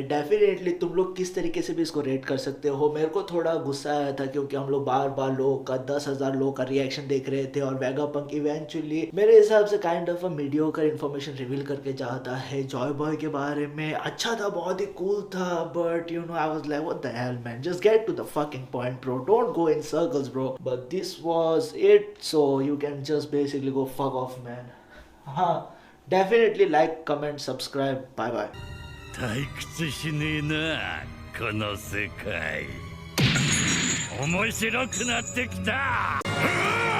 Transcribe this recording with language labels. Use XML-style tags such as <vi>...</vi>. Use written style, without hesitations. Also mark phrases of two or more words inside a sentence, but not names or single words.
<hi>डेफिनेटली तुम लोग किस तरीके से भी इसको रेट कर सकते हो। मेरे को थोड़ा गुस्सा आया था क्योंकि हम लोग बार बार लोगों का 10,000 लोगों का रिएक्शन देख रहे थे और वेगापंक इवेंचुअली मेरे हिसाब से</hi> <en>kind of a mediocre information reveal</en> <hi>करके जाता है जॉय बॉय के बारे में। अच्छा था, बहुत ही कूल था,</hi> <en>But I was like what the hell man, just get to the fucking point bro, don't go in circles bro. But this was it, so you can just basically go fuck off man. हाँ, definitely like comment subscribe, bye bye।</en> <ja>退屈しねえなこの世界面白くなってきた</ja>